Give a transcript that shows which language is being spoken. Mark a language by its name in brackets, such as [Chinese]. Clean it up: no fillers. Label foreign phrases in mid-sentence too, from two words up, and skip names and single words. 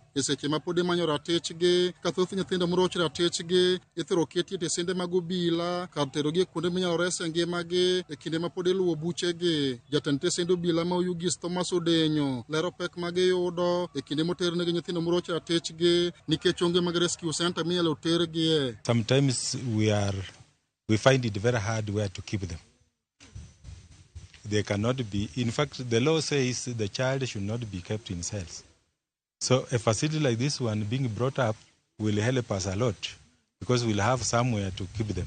[Luo (Kenya and Tanzania)] E seche ma pod imanyo ratichgi, ka thoth nyithindo morochi ratichgi ithiro keti e tesende mag Obila kar terogi e kuonde minyalo rese ngimagi e kinde ma pod iluwo buchegi. Jatend tesend Obila ma Oyugis Thomas Odenyo lero pek ma giyudo e kinde moternegi nyithindo morochi ratichgi nikech onge mag [English] rescue center [Luo (Kenya and Tanzania)] minyalo tergie. [English] Sometimes we find it very hard where to keep them. They cannot be, in fact, the law says the child should not be kept in cells. So a facility like this one being brought up will help us a lot because we'll have somewhere to keep them.